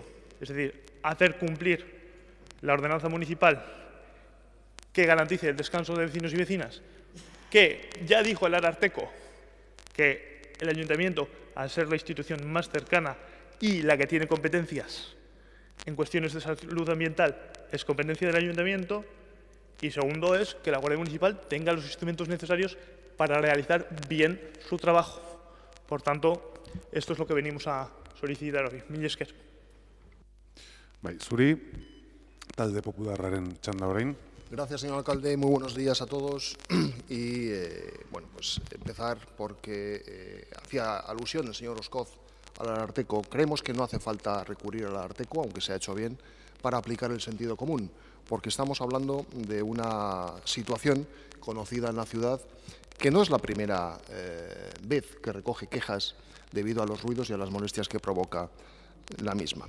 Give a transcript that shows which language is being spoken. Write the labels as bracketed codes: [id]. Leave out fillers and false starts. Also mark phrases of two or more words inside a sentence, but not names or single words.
[es] Es decir, hacer cumplir la ordenanza municipal que garantice el descanso de vecinos y vecinas, que ya dijo el Ararteko que el ayuntamiento, al ser la institución más cercana y la que tiene competencias en cuestiones de salud ambiental, es competencia del ayuntamiento. Y segundo es que la Guardia Municipal tenga los instrumentos necesarios para realizar bien su trabajo. Por tanto, esto es lo que venimos a solicitar hoy. [eu] Mila esker. Zuri, talde popularraren txanda orain. [es] Gracias, señor alcalde. Muy buenos días a todos. Y, bueno, pues empezar porque hacía alusión el señor Oscoz al Ararteko. Creemos que no hace falta recurrir al Ararteko, aunque se ha hecho bien, para aplicar el sentido común, porque estamos hablando de una situación conocida en la ciudad que no es la primera vez que recoge quejas debido a los ruidos y a las molestias que provoca la misma.